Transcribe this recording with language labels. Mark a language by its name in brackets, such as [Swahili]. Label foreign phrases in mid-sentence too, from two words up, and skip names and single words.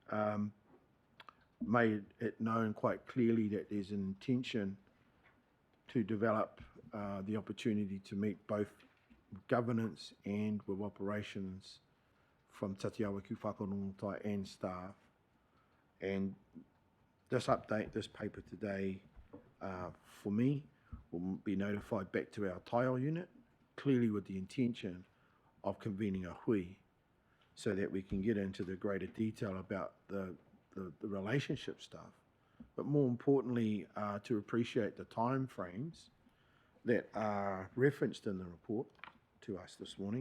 [English] made it known quite clearly that there's an intention to develop the opportunity to meet both governance and with operations from Tatiawa ki whakarongotai and staff. And this update, this paper today, for me, will be notified back to our tile unit, clearly with the intention of convening a hui, so that we can get into the greater detail about the relationship stuff, but more importantly, to appreciate the time frames that are referenced in the report to us this morning.